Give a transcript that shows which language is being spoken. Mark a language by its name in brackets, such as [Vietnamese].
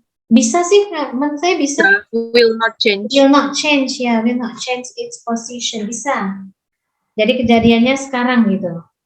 [Indonesian] Bisa sih, menurut saya bisa. [English] Will not change. Will not change ya, will not change its position, bisa. [Indonesian] Jadi kejadiannya sekarang gitu.